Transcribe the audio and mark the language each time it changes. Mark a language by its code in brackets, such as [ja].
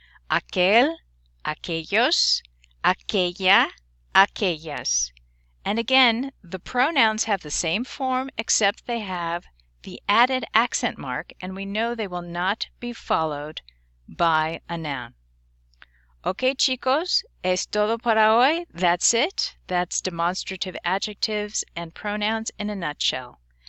[es] Aquel, aquellos, aquella, aquellas. [en] And again, the pronouns have the same form, except they have the added accent mark, and we know they will not be followed by a noun. [es] Okay, chicos, es todo para hoy. [en] That's it. That's demonstrative adjectives and pronouns in a nutshell.